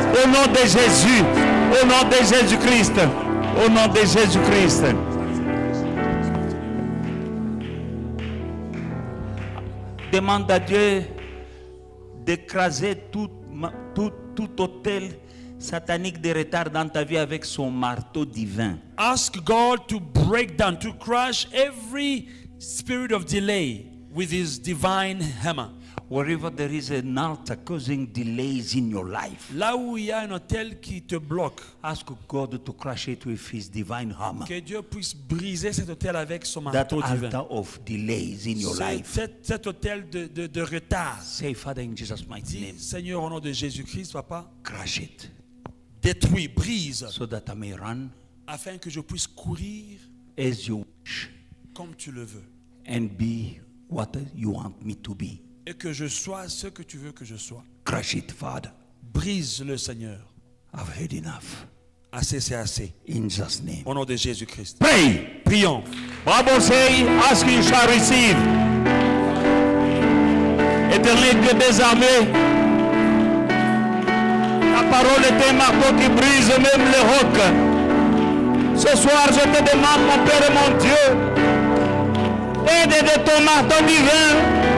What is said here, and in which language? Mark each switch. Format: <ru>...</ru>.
<fr>Au nom de Jésus, au nom de Jésus-Christ, au nom de Jésus-Christ. Demande à Dieu d'écraser tout hôtel satanique de retard dans ta vie avec son marteau divin.</fr> <en>Ask God to break down, to crush every spirit of delay with his divine hammer. Wherever there is an altar causing delays in your life,</en> <fr>Là où il y a un autel qui te bloque,</fr> <en>ask God to crush it with His divine hammer.</en> <fr>que Dieu puisse briser cet autel avec son</fr> <en>That</en> <fr>marteau divin.</fr> <en>altar of delays in your life.</en> <fr>Cet autel de retard.</fr> <en>Say, Father, in Jesus' mighty</en> <fr>Dis,</fr> <en>name,</en> <fr>Seigneur, au nom de Jésus-Christ, papa,</fr> <en>crush it</en> <fr>détruis, brise,</fr> <en>so that I may run</en> <fr>afin que je puisse courir</fr> <en>as you wish</en> <fr>comme tu le veux.</fr> <en>and be what you want me to be.</en> <fr>Et que je sois ce que tu veux que je sois.</fr> <en>Crush it, Father.</en> <fr>Brise-le, Seigneur.</fr> <en>I've heard enough.</en> <fr>Assez, c'est assez.</fr> <en>In Jesus' name.</en> <fr>Au nom de Jésus-Christ.</fr> <en>Pray.</en> <fr>Prions.</fr> <en>Bible say, ask you shall receive.</en> <fr>Éternel Dieu des armées, ta parole est un marteau qui brise même les rocs. Ce soir, je te demande, mon Père et mon Dieu, aide de ton marteau divin.</fr>